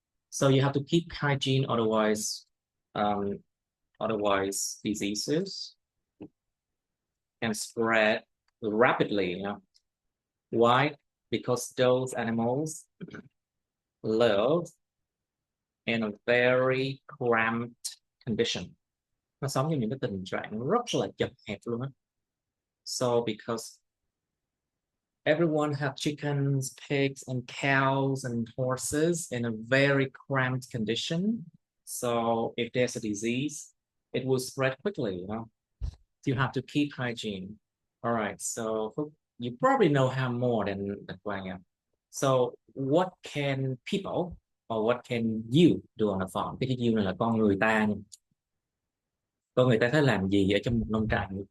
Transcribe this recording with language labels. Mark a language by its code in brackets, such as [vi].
[en] So you have to keep hygiene, um, otherwise diseases can spread rapidly. You know why? Because those animals live in a very cramped condition. [vi] Nó sống trong những cái tình trạng rất là chật hẹp luôn á. [en] So because everyone have chickens, pigs, and cows and horses in a very cramped condition. So if there's a disease, it will spread quickly, you know. You have to keep hygiene. All right, so you probably know how more than Đ.Quang. So what can people or what can you do on a farm? [vi] Cái you này là con người ta nha. Con người ta phải làm gì ở trong một nông trại?